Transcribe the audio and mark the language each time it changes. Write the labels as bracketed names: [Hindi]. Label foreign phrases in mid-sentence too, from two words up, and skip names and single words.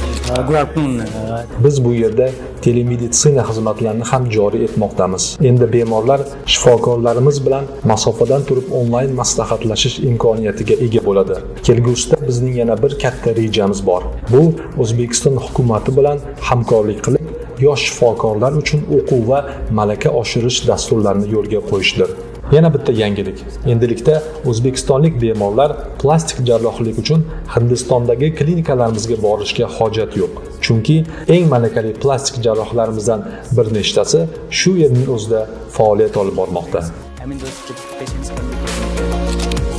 [English] Good afternoon. [Uzbek] Biz bu yerda telemeditsina xizmatlarini ham joriy etmoqdamiz. Endi bemorlar shifokorlarimiz bilan masofadan turib onlayn maslahatlashish imkoniyatiga ega bo'ladi. Kelgusida bizning yana bir katta rejamiz bor. Bu O'zbekiston hukumati bilan hamkorlik qilib, yosh shifokorlar uchun o'quv va malaka oshirish dasturlarini yo'lga qo'yishdir. Yana bitta yangilik. Endilikda o'zbekistonlik bemorlar plastik jarrohlik uchun Hindistondagi klinikalarimizga borishga hojat yo'q. Chunki eng malakali plastik jarrohlarimizdan bir nechtasi shu yerning o'zida faoliyat olib bormoqda. [English] I mean, those patients can be